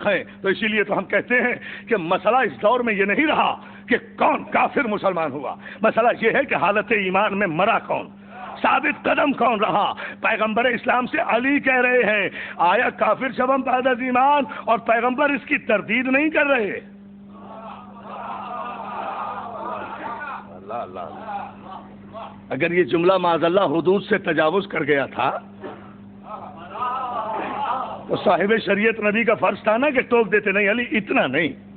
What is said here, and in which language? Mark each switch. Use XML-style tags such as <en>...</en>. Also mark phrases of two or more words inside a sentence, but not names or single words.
<ur>ہیں، تو اسی لیے تو ہم کہتے ہیں کہ مسئلہ اس دور میں یہ نہیں رہا کہ کون کافر مسلمان ہوا، مسئلہ یہ ہے کہ حالت ایمان میں مرا کون، ثابت قدم کون رہا۔ پیغمبر اسلام سے علی کہہ رہے ہیں</ur> <fa>آیا کافر شبم بعد از ایمان،</fa> <ur>اور پیغمبر اس کی تردید نہیں کر رہے۔ اللہ اگر یہ جملہ</ur> <ar>معاذ اللہ</ar> <ur>حدود سے تجاوز کر گیا تھا تو صاحب شریعت نبی کا فرض تھا نا کہ ٹوک دیتے، نہیں علی اتنا نہیں۔</ur>